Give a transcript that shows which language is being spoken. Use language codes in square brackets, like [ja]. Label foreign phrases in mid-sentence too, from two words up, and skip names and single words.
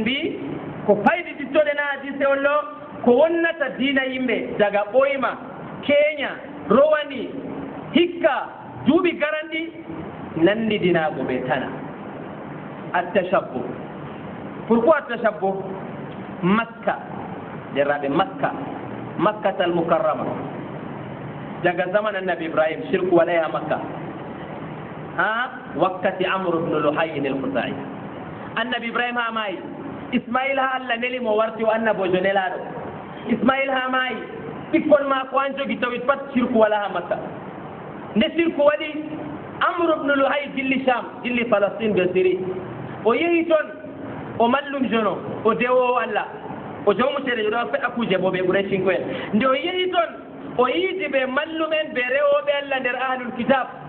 [ff] mbi ko paydi ɗittoɗe na hadise on ɗo ko wonnata diina yimɓe daga ɓoyma keeña rowani hikka duuɓi garanɗi nandidinago ɓe tana attashabbu pourquoi attashabbu makka derraɓe [ar] makkatal mukarrama [ff] daga zaman annabi ibrahim shirku waɗay ha makka ha wakkati amre bnu luhayin al-khuzai annabi ibrahim ha maayi ismail ha allah nelimo warti o annabojo nelaɗo ismail ha maayi ɓikkon ma ko an jogi tawit pat shirku wala ha makka nde shirku waɗi amre bnu luhay jilli sham jilli palestine ɓe syrie o yehi toon o mallum jono o dewowo allah o jawmutere ɗo feɗa kuje bo ɓe ɓuuray cinko en nde o yehi toon o yiidi ɓe mallumen ɓe rewoɓe allah nder [ar] ahlul kitab